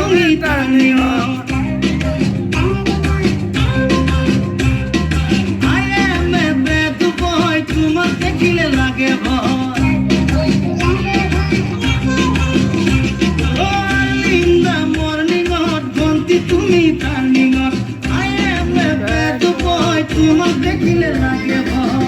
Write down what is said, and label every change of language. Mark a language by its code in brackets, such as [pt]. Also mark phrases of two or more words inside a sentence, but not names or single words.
[en] টানিও I am a bad boy [bn] তোমার দেখিলে লাগে ভয় [en] Oh in the morning ঘন্টি [bn] তুমি টার্নিং [en] I am a bad boy [bn] তোমার দেখিলে লাগে ভয়